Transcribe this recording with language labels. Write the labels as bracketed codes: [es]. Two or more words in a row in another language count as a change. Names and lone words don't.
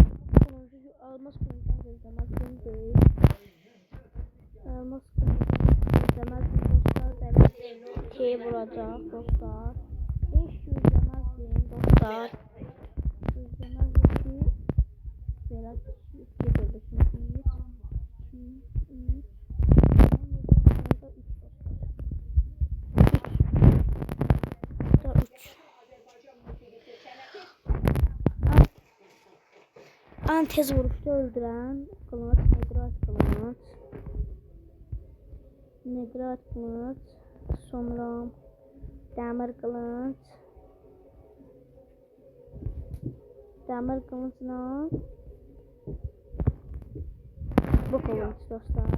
[az] Kılıcı, elmas kılıcından gözləməzdim deyil. Elmas kılıcından gözləməzdim dostlar. Belə T vuracaq dostlar. 5 gözləməzdim dostlar. Gözləməzdim ki belə gedirdi. [tr] Şimdi 1, 2, 3, 3. En tez vuruşta öldüren kılıç Nedrat kılıç, sonra demir kılıçla bu kılıç dostlar.